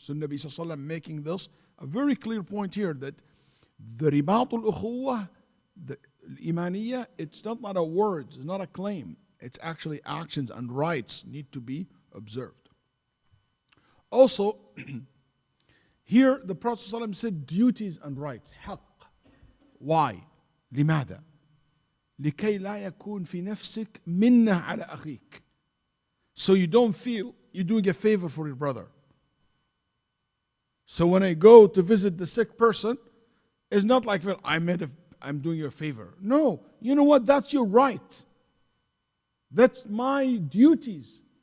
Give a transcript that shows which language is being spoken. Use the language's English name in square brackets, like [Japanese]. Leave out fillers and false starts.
[English] So Nabi Sallallahu Alaihi Wasallam making this a very clear point here, that the ribatul ukhuwah, the imaniyah, it's not a word, it's not a claim. It's actually actions and rights need to be observed. Also, here the Prophet ﷺ said duties and rights. حق. Why? [Arabic] لماذا؟ لكي لا يكون في نفسك منة على أخيك. [English] So you don't feel you're doing a favor for your brother. So when I go to visit the sick person, it's not like, well, I'm doing you a favor. No, you know what? That's your right. That's my duties.